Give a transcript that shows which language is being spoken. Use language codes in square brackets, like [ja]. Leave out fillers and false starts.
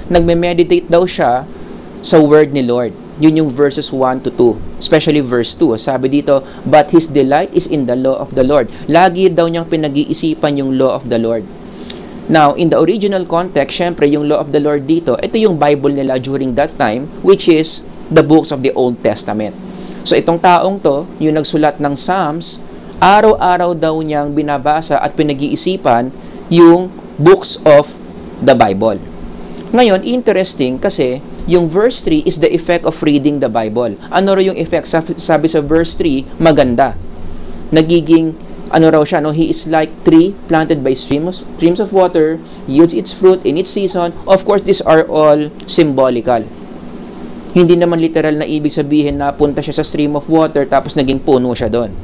[tl] Nagme-meditate daw siya sa word ni Lord. Yun yung [en] verses 1 to 2. Especially verse 2. [tl] Sabi dito, [en] but his delight is in the law of the Lord. [tl] Lagi daw niyang pinag-iisipan yung [en] law of the Lord. Now, in the original context, [tl] syempre, yung [en] law of the Lord [tl] dito, ito yung [en] Bible nila during that time, which is the books of the Old Testament. [tl] So, itong taong to, yung nagsulat ng Psalms, araw-araw daw niyang binabasa at pinag-iisipan yung [en] books of the Bible. [tl] Ngayon, [en] interesting [tl] kasi yung [en] verse 3 is the effect of reading the Bible. [tl] Ano raw yung [en] effect? [tl] Sabi sa verse 3, maganda. Nagiging, ano raw siya, no? [en] He is like tree planted by streams of water, yields its fruit in its season. Of course, these are all symbolical. [tl] Hindi naman literal na ibig sabihin na punta siya sa [en] stream of water [tl] tapos naging puno siya doon.